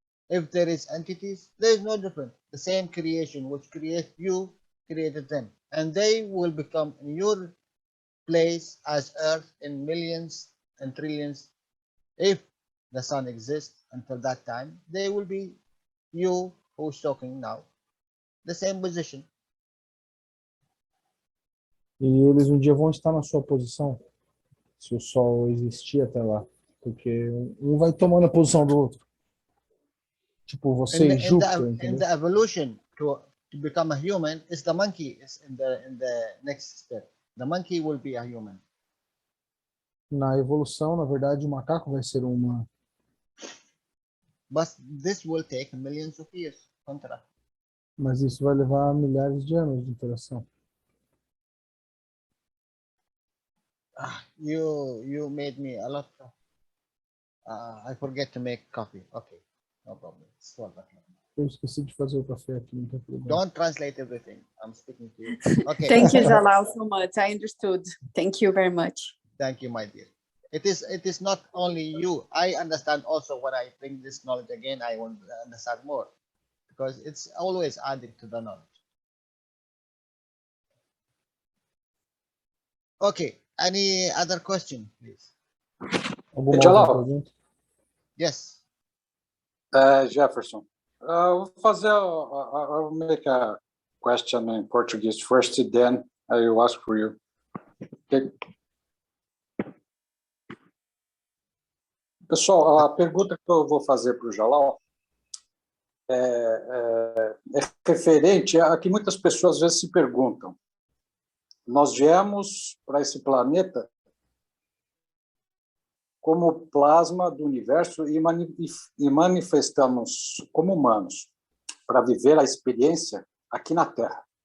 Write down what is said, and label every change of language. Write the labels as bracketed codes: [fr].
[en] If there is entities, there is no difference. The same creation which created you created them, and they will become in your place as Earth in millions and trillions. If the sun exists until that time, they will be you who's talking now, the same position. [pt] E eles um dia vão estar na sua posição, se o Sol existir até lá. Porque um vai tomando a posição do outro. Tipo, você e Júpiter, [en] in [pt] entendeu? [en] the evolution to become a human, is the monkey is in the next step. The monkey will be a human. [pt] Na evolução, na verdade, o macaco vai ser uma. [en] But this will take millions of years. [pt] Contra. Mas isso vai levar milhares de anos de interação. [en] You made me a lot of, I forget to make coffee. Okay, no problem. It's 12 o'clock. [pt] Eu esqueci de fazer o café aqui, não tem problema. [en] Don't translate everything. I'm speaking to you. Okay. Thank you, Jalal, so much. I understood. Thank you very much. Thank you, my dear. It is not only you. I understand also when I bring this knowledge again, I want to understand more, because it's always adding to the knowledge. Okay. Any other question, please? [pt] Alguma Jalal. outra pergunta? [en] Yes. [pt] Jefferson, vou fazer. [en] I'll make a question in Portuguese first, then I will ask for you. Okay. [pt] Pessoal, a pergunta que eu vou fazer para o Jalal é referente a que muitas pessoas às vezes se perguntam. Nós viemos para esse planeta como plasma do universo e manifestamos como humanos para viver a experiência aqui na Terra.